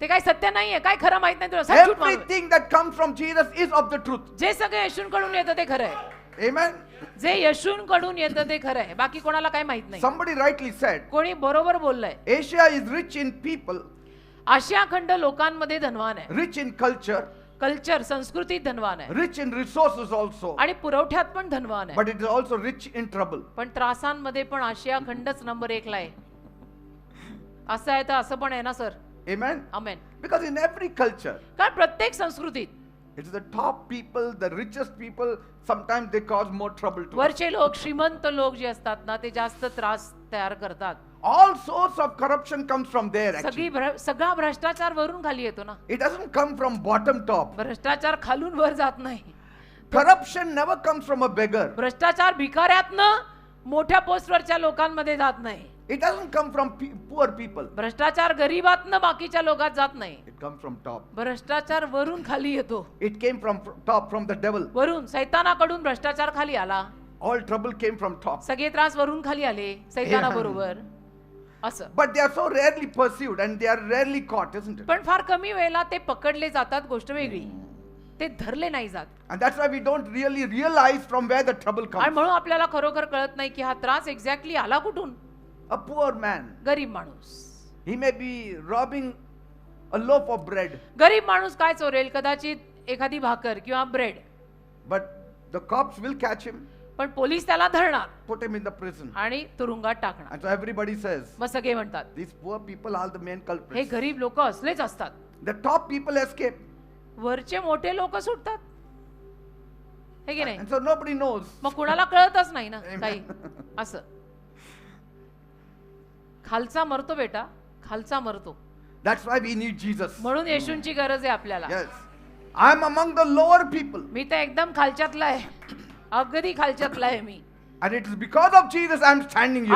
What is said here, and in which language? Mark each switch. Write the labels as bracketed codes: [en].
[mr] ते काही सत्य नाहीये, काय खरं माहित नाही तुला, [hi] सब झूठ मालूम है. [en] Everything that comes from Jesus is of the truth. [mr] जे सगळं येशूंकडून येतं ते खरं आहे. [en] Amen. [mr] जे येशूंकडून येतं ते खरं आहे, बाकी कोणाला काही माहित नाही. [en] Somebody rightly said, [mr] कोणी बरोबर बोललंय, [en] Asia is rich in people, [mr] आशिया खंड लोकांमध्ये धनवान आहे, [en] rich in culture, [mr] कल्चर संस्कृतीत धनवान आहे, [en] rich in resources also, [mr] आणि पुरवठ्यात पण धनवान आहे. [en] but it is also rich in trouble. [mr] पण त्रासांमध्ये पण आशिया खंडच नंबर 1 ला आहे. असं आहे तर असं पण आहे ना sir. [en] Amen. [mr] Amen. [en] Because in every culture, [mr] कारण प्रत्येक संस्कृतीत [en] it's the top people, the richest people, sometimes they cause more trouble to us. [mr] वरचे लोक, श्रीमंत लोक जे असतात ना, ते जास्त त्रास तयार करतात. [en] All sorts of corruption comes from there actually. [mr] सगळा भ्रष्टाचार वरून खाली येतो ना, [en] It doesn't come from bottom top. [mr] भ्रष्टाचार खालून वर जात नाही. [en] Corruption never comes from a beggar. [mr] भ्रष्टाचार भिकाऱ्यातनं मोठ्या पोस्टवरच्या लोकांमध्ये जात नाही. [en] It doesn't come from poor people. [mr] भ्रष्टाचार गरीबातनं बाकीच्या लोकात जात नाही. [en] It comes from top. [mr] भ्रष्टाचार वरून खाली येतो. [en] It came from top, from the devil. [mr] वरून सैतानाकडून भ्रष्टाचार खाली आला. [en] All trouble came from top. [mr] सगळे त्रास वरून खाली आले सैतानाबरोबर. असं. [en] But they are so rarely pursued and they are rarely caught, isn't it? [mr] पण फार कमी वेळेला ते पकडले जातात, गोष्ट वेगळी. ते धरले नाही जात. [en] And that's why we don't really realize from where the trouble [mr] आणि [en] comes. [mr] म्हणून आपल्याला खरोखर कळत नाही की हा त्रास एक्झॅक्टली आला कुठून. [en] A poor man, [mr] गरीब माणूस, [en] he may be robbing a loaf of bread, [mr] गरीब माणूस काय चोरेल, कदाचित एखादी भाकर किंवा bread, [en] but the cops will catch him, [mr] पण पोलीस त्याला धरणार [en] put him in the prison. [mr] आणि तुरुंगात टाकणार. [en] And so everybody says, [mr] मग सगळे म्हणतात [en] these poor people are the main [mr] हे [en] culprits. [mr] गरीब लोक असलेच असतात, [en] The top people escape. [mr] वरचे मोठे लोक सुटतात, हे की नाही. [en] And so nobody knows. [mr] मग कुणाला कळतच नाही ना [en] Amen. [mr] काही. असं खालचा मरतो बेटा, खालचा मरतो. [en] That's why we need Jesus. [mr] म्हणून येशूंची गरज आहे आपल्याला. [en] Yes. I'm among the lower people. [mr] मी तर एकदम खालच्यातला आहे, अगदी खालच्यातला आहे मी. [en] And it is because of Jesus I'm standing here.